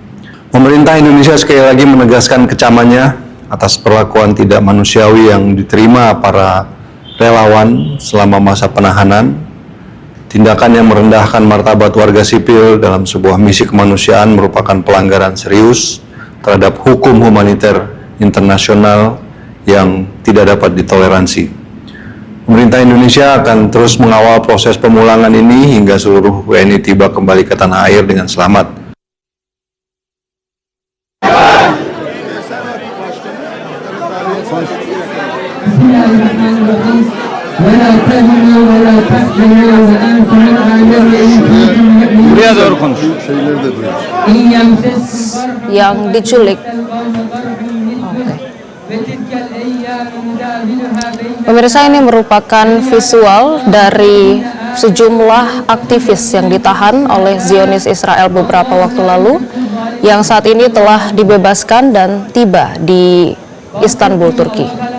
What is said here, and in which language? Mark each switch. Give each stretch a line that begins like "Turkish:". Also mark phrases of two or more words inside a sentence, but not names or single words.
Indonesian: Pemerintah Indonesia sekali lagi menegaskan kecamannya atas perlakuan tidak manusiawi yang diterima para relawan selama masa penahanan, tindakan yang merendahkan martabat warga sipil dalam sebuah misi kemanusiaan merupakan pelanggaran serius terhadap hukum humaniter internasional yang tidak dapat ditoleransi. Pemerintah Indonesia akan terus mengawal proses pemulangan ini hingga seluruh WNI tiba kembali ke tanah air dengan selamat.
Turkish: Buraya doğru konuş.
Indonesian: Yang diculik. Pemirsa, ini merupakan visual dari sejumlah aktivis yang ditahan oleh Zionis Israel beberapa waktu lalu yang saat ini telah dibebaskan dan tiba di Istanbul, Turki.